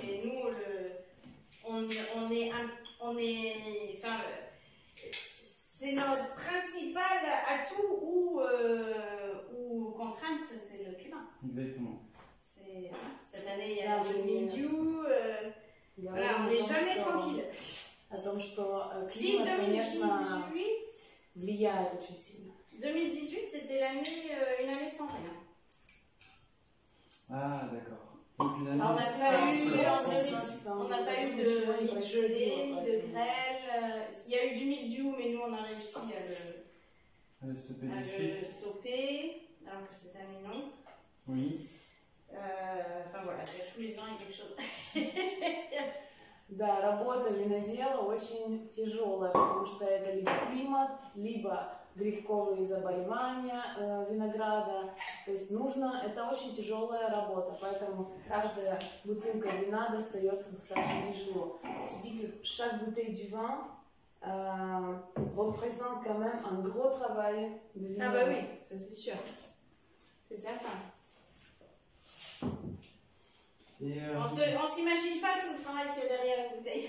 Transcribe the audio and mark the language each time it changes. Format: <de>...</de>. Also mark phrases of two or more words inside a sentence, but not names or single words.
<fr>c'est nous, enfin, c'est notre principal atout ou contrainte, c'est le climat. Exactement. Cette année, il y a le mildiou. Voilà, on n'est jamais tranquille.</fr> <ru>О том, что</ru> <fr>Si</fr> <ru>климат, конечно, 2018, влияет очень сильно.</ru> <fr>2018 c'était une année sans rien. Ah, d'accord. Donc une année Alors, on n'a pas eu de</fr> <ru>Ничего не</ru> <fr>gelée, ni de</fr> <ru>происходило.</ru> <fr>grêle. Il y a eu du mildiou, mais nous on a réussi à le stopper le de suite. stopper, alors que cette année non. Oui. Enfin voilà, tous les ans il y a quelque chose.</fr> <ru>Да, работа винодела очень тяжелая, потому что это либо климат, либо грибковые заболевания винограда. То есть это очень тяжелая работа, поэтому каждая бутылка вина достается достаточно тяжело.</ru> <fr>Je dis que chaque bouteille du vin représente quand même un gros travail de Ah vigneron. bah oui, ça c'est sûr. C'est certain. Et, On s'imagine pas tout le travail qu'il y a derrière la bouteille.</fr>